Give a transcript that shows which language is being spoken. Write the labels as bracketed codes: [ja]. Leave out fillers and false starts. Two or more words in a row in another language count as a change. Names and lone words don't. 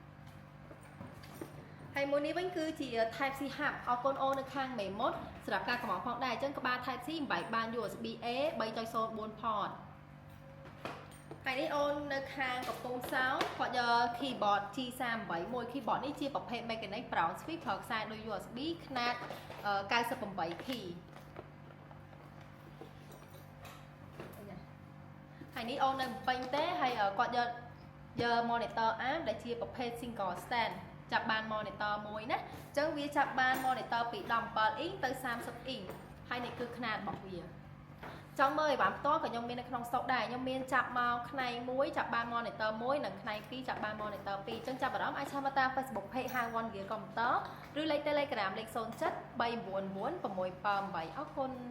[km] ហើយមួយនេះវិញគឺជា [en] Type C hub [km] អរគុណអូននៅខាងមេមត់សម្រាប់ការកំងផងដែរអញ្ចឹងក្បាល [en] Type C [km] មិនបាច់បាន USB A 3.04 port ហើយនេះអូននៅខាងកំពង់សោមគាត់យក keyboard G38 មួយ keyboard នេះជាប្រភេទ [en] mechanic brown sweep [km] ប្រើខ្សែដូច USB ខ្នាត98 key ហើយនេះអូននៅពេញទេហើយគាត់យក [en] monitor arm [km] ដែលជាប្រភេទ [en] single stand [km] ចាប់បាន monitor មួយ ណាអញ្ចឹងវាចាប់បាន monitor ពី17 inch ទៅ30 inch ហើយនេះគឺខ្នាតរបស់វាចង់មើលឲ្យបានផ្ទាល់ក៏ខ្ញុំមាននៅក្នុង stock ដែរខ្ញុំមានចាប់មកផ្នែក1ចាប់បាន monitor 1និងផ្នែក2ចាប់បាន monitor 2អញ្ចឹងចាប់អារម្មណ៍អាចឆាតមកតាម Facebook page ហាង One Gear Computer ឬលេខ Telegram លេខ 07 399 678អរគុណ